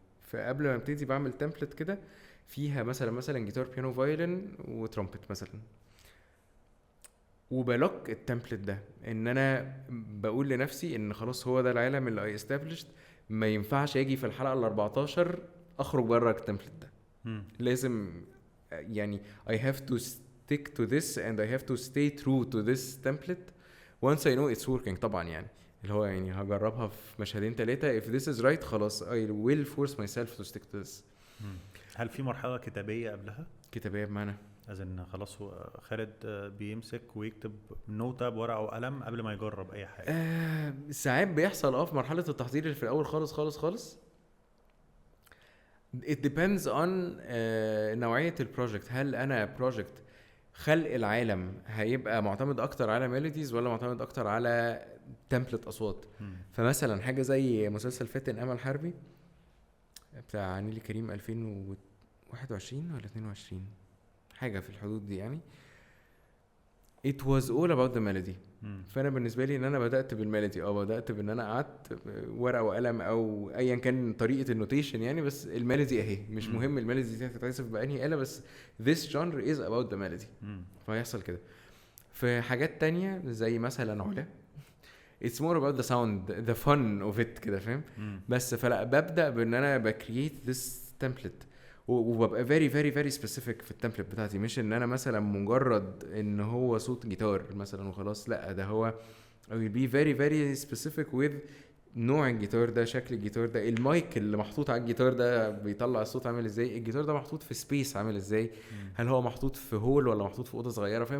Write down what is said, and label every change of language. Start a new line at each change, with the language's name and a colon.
Arabic: فقبل ما ابتدي بعمل تمبلت كده فيها مثلا جيتار بيانو فايولين وترومبت مثلا، وبلوك التمبلت ده ان انا بقول لنفسي ان خلاص هو ده العالم اللي
English: I established،
Arabic: ما ينفعش اجي في الحلقه ال14 اخرج بره التمبلت ده. لازم يعني
English: I have to stick to this and I have to stay true to this template once I know it's working.
Arabic: طبعا يعني اللي هو يعني هجربها في مشهدين 3
English: if this is right
Arabic: خلاص
English: I will force myself to stick to this.
Arabic: هل في مرحلة كتابية قبلها؟ كتابية بمعنى إن خلاص هو خالد بيمسك ويكتب نوتة بورقة وقلم قبل ما يجرب أي حاجة؟ ساعات بيحصل في مرحلة التحضير اللي في الأول خالص.
English: it depends on
Arabic: نوعية البروجكت. هل أنا بروجكت خلق العالم هيبقى معتمد أكتر على ميلوديز ولا معتمد أكتر على تمبلت أصوات؟ فمثلا حاجة زي مسلسل فاتن أمل حربي بتاع نيلي كريم 2021 ولا 22 حاجة في الحدود دي يعني.
English: it was all about the melody.
Arabic: فانا بالنسبه لي ان انا بدات بالميلودي، بدات بان انا قعدت ورقه وقلم او ايا كان طريقه النوتيشن يعني، بس الميلودي اهي مش مهم الميلودي دي هتتعزف بانهي آلة، بس
English: this genre is about the melody.
Arabic: فهيحصل كده. في حاجات تانية زي مثلا علا
English: it's more about the sound the fun of it
Arabic: كده فاهم. بس فلا ببدا بان انا بكرييت
English: this template
Arabic: وببقى
English: very very very specific
Arabic: في التمبلت بتاعتي. مش ان انا مثلا مجرد ان هو صوت جيتار مثلا وخلاص، لا ده هو
English: I will be very very specific with
Arabic: نوع الجيتار ده، شكل الجيتار ده، المايك اللي محطوط على الجيتار ده بيطلع الصوت عامل ازاي، الجيتار ده محطوط في سبيس عامل ازاي، هل هو محطوط في هول ولا محطوط في اوضه صغيره فاهم.